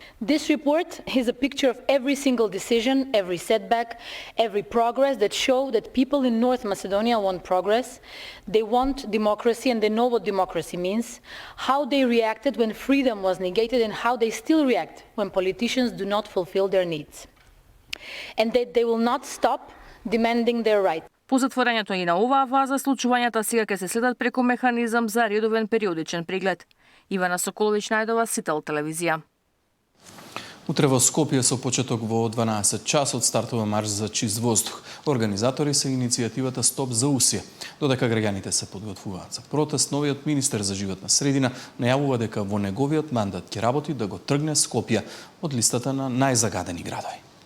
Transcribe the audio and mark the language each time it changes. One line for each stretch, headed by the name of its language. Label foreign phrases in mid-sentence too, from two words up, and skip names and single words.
English: This report is a picture of every single decision, every setback, every progress that show that people in North Macedonia want progress. They want democracy and they know what democracy means, how they reacted when freedom was negated and how they still react when politicians do not fulfill their needs. And that they will not stop demanding their right.
Macedonian: По затворањето и на оваа фаза, случувањата сега ќе се следат преку механизам за редовен периодичен преглед. Ивана Соколович најдова, Сител телевизија. Утре во Скопје со почеток во 12 часот стартува марш за чист воздух. Организатори се иницијативата Стоп за усие. Додека граѓаните се подготвуваат за протест, новиот министер за животна средина најавува дека во неговиот мандат ќе работи да го тргне Скопје од листата на најзагадени градови.